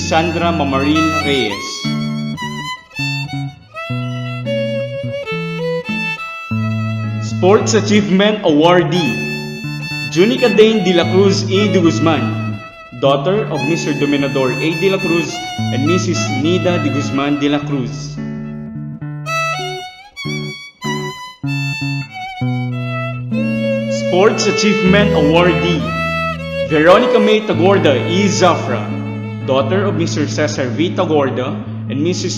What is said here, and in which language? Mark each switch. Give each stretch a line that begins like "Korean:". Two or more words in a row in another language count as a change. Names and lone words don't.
English: Sandra Mamaril Reyes. Sports Achievement Awardee, Junica Dane de la Cruz E. de Guzman, daughter of Mr. Dominador A. de la Cruz and Mrs. Nida de Guzman de la Cruz. Sports Achievement Awardee, Veronica May Tagorda E. Zafra, daughter of Mr. Cesar V. Tagorda and Mrs.